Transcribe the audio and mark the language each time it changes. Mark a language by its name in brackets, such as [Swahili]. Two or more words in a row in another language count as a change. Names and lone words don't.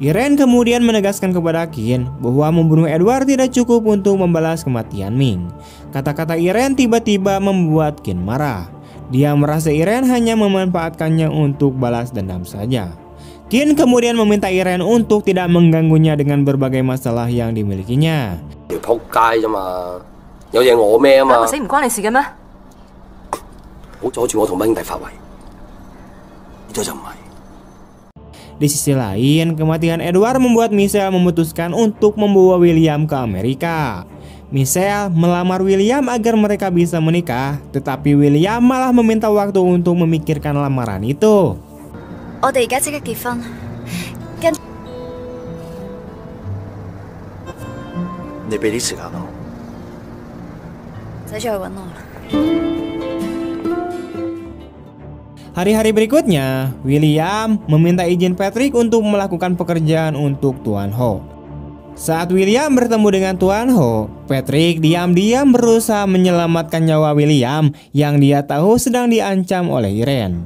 [Indonesian] Irene kemudian menegaskan kepada Qin bahwa membunuh Edward tidak cukup untuk membalas kematian Ming. Kata-kata Irene tiba-tiba membuat Qin marah. Dia merasa Irene hanya memanfaatkannya untuk balas dendam saja. Qin kemudian meminta Irene untuk tidak mengganggunya dengan berbagai masalah yang dimilikinya. [Cantonese] 仆街啫嘛，有嘢我孭啊嘛，死唔關你事嘅咩？好阻住我同兄弟發圍，呢咗就唔係。 [Indonesian] Di sisi lain, kematian Edward membuat Michelle memutuskan untuk membawa William ke Amerika. Michelle melamar William agar mereka bisa menikah, tetapi William malah meminta waktu untuk memikirkan lamaran itu. [Cantonese] 我哋而家即刻結婚，跟你俾啲時間我。唔使再去揾我啦。 [Indonesian] Hari-hari berikutnya, William meminta izin Patrick untuk melakukan pekerjaan untuk Tuan Ho. Saat William bertemu dengan Tuan Ho, Patrick diam-diam berusaha menyelamatkan nyawa William yang dia tahu sedang diancam oleh Irene.